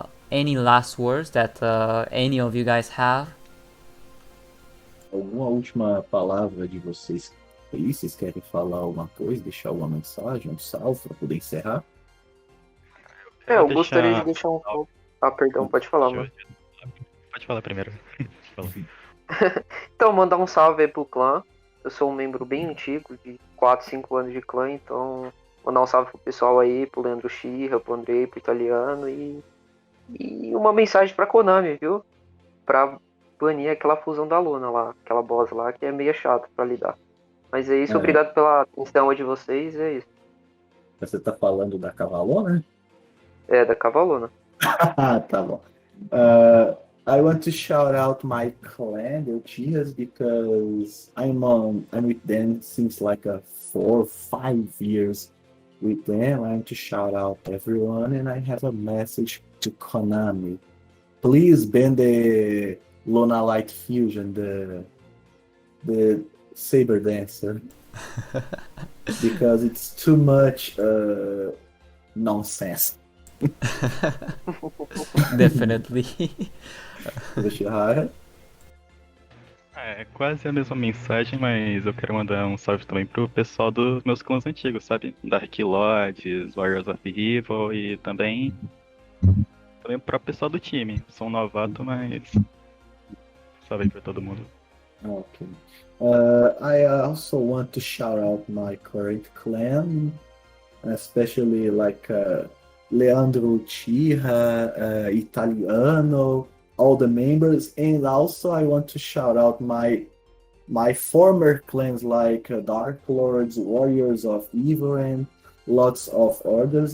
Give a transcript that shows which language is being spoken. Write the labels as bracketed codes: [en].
[en] Any last words that any of you guys have? [pt] Alguma última palavra de vocês aí? Vocês querem falar alguma coisa, deixar alguma mensagem, um salve para poder encerrar? Eu gostaria de deixar um salve. Ah, perdão, pode falar, mano. Pode falar primeiro. Então, mandar um salve aí pro clã. Eu sou um membro bem antigo, de 4, 5 anos de clã, então mandar um salve pro pessoal aí, pro Leandro Urushihara, pro Andrei, pro Italiano e uma mensagem pra Konami, viu? Pra banir aquela fusão da Luna lá, aquela boss lá, que é meio chato pra lidar. Mas é isso, obrigado pela atenção de vocês, é isso. Você tá falando da Cavalona, né? É, da Cavalona. Tá bom. [en] I want to shout out my clan, the Uchihas, because I'm with them since like 4 or 5 years with them. I want to shout out everyone, and I have a message to Konami. Please ban the Luna Light Fusion, the Saber Dancer, because it's too much nonsense. Definitely. Urushihara. [pt] É quase a mesma mensagem, mas eu quero mandar um salve também pro pessoal dos meus clãs antigos, sabe? Dark Lords, Warriors of Evil e também o próprio pessoal do time. Sou um novato, mas salve aí pra todo mundo. [en] Okay. I also want to shout out my current clan, especially like Leandro Uchiha, Italiano, all the members, and also I want to shout out my former clans like Dark Lords, Warriors of Evil, and lots of others.